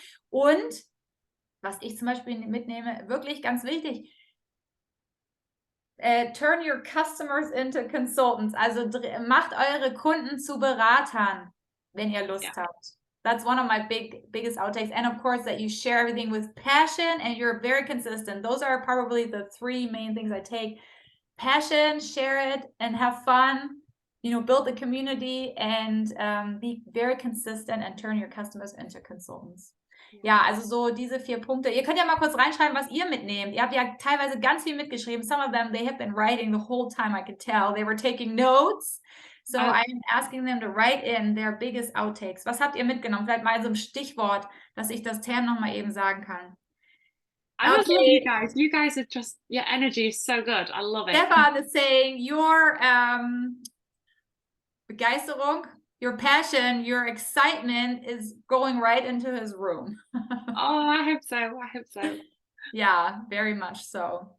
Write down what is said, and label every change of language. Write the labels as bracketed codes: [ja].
[de] Und was ich zum Beispiel mitnehme, wirklich ganz wichtig, [en] turn your customers into consultants. [de] Also macht eure Kunden zu Beratern, wenn ihr Lust habt. [en] That's one of my biggest outtakes. And of course that you share everything with passion and you're very consistent. Those are probably the three main things I take. Passion, share it, and have fun. You know, build a community and be very consistent and turn your customers into consultants. [de] Ja, also so diese 4 Punkte. Ihr könnt ja mal kurz reinschreiben, was ihr mitnehmt. Ihr habt ja teilweise ganz viel mitgeschrieben. [en] Some of them, they have been writing the whole time, I could tell. They were taking notes. So I'm asking them to write in their biggest outtakes. [de] Was habt ihr mitgenommen? Vielleicht mal so ein Stichwort, dass ich das Tam noch mal eben sagen kann. [en] I just love you guys. You guys are just, your energy is so good. I love it. Stefan is saying your Begeisterung, your passion, your excitement is going right into his room. Oh, I hope so. I hope so. Yeah, very much so.